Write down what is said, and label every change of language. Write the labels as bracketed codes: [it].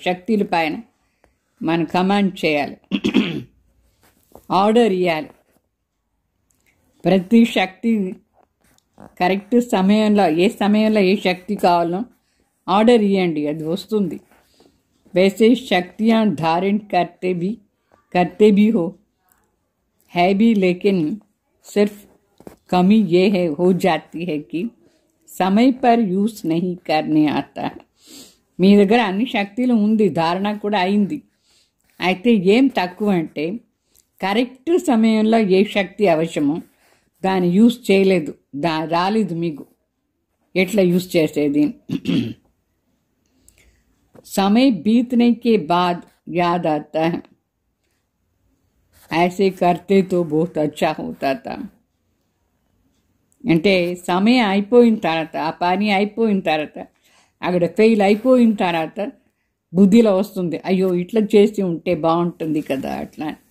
[te] శక్తుల పైన మనం కమాండ్ చేయాలి, ఆర్డర్ ఇవ్వాలి. ప్రతి శక్తి కరెక్ట్ సమయంలో ఏ శక్తి కావాలో ఆర్డర్ ఇవ్వండి, అది వస్తుంది. [hi] वैसे शक्तियाँ धारण करते भी है भी, लेकिन सिर्फ कमी ये हो जाती है कि समय पर यूज नहीं करने आता है. [te] మీ దగ్గర అన్ని శక్తులు ఉంది, ధారణ కూడా అయింది. అయితే ఏం తక్కువ అంటే కరెక్ట్ సమయంలో ఏ శక్తి అవసరమో దాన్ని యూజ్ చేయలేదు, రాలేదు మీకు. ఎట్లా యూజ్ చేసేది? [hi] समय बीतने के बाद याद आता है, ऐसे करते तो बहुत अच्छा होता था. [te] అంటే సమయం అయిపోయిన తర్వాత, ఆ పని అయిపోయిన తర్వాత, అక్కడ ఫెయిల్ అయిపోయిన తర్వాత బుద్ధిలో వస్తుంది, అయ్యో ఇట్లా చేసి ఉంటే బాగుంటుంది కదా అట్లా.